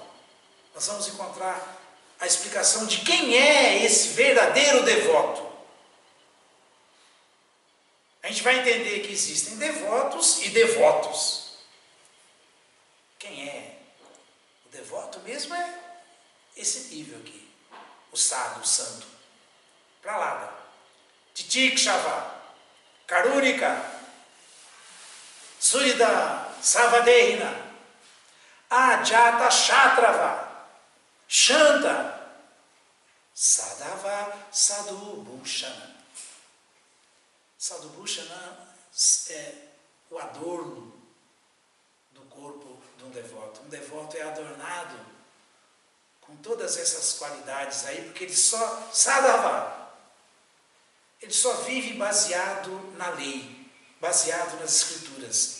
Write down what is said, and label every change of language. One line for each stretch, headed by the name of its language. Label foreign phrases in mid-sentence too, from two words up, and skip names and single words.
Portuguese: Nós vamos encontrar a explicação de quem é esse verdadeiro devoto. A gente vai entender que existem devotos e devotos. Quem é? O devoto mesmo é esse nível aqui. O sábio, o santo. Prahlada.
Sanskrit: Titikshava. Karúnica. Surida. Savadehina. Ajata Shatrava. Shanta. Sadhava Sadhubhushana.
Portuguese: Sadhubhushana é o adorno do corpo de um devoto. Um devoto é adornado com todas essas qualidades aí, porque ele só, sadhava, ele só vive baseado na lei, baseado nas escrituras.